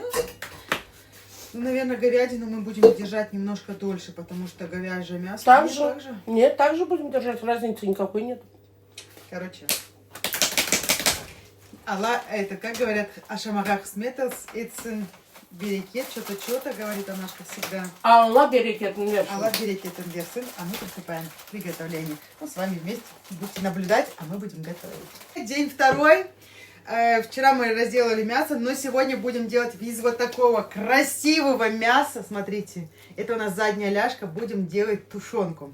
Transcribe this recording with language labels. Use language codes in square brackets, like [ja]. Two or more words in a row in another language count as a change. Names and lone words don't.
[ru] Ну, наверное, говядину мы будем держать немножко дольше, потому что говяжье мясо. Так же? Нет, так же будем держать, разницы никакой нет. Короче. Это, как говорят, ашамагах сметас, это берекет, что-то, говорит Анашка всегда. [kk] Алла берекет нверсен. Алла берекет нверсен, [ru] а мы приступаем к приготовлению. Ну, с вами вместе будете наблюдать, а мы будем готовить. День второй. Вчера мы разделали мясо, но сегодня будем делать из вот такого красивого мяса. Смотрите, это у нас задняя ляжка, будем делать тушенку.